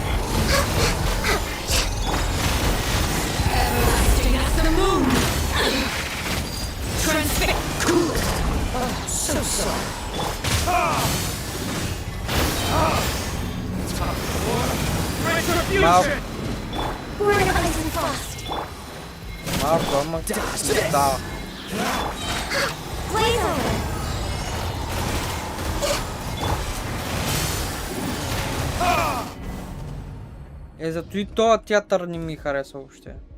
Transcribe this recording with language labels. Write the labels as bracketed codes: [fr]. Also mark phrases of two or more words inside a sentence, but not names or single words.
[en] Everlasting as the moon. Transfix. Cool. Oh, so sorry. Retribution! We're nice and fast. [pt] Vamos, tá. [en] Blaze over. [bg] Зато и този театър не ми хареса въобще.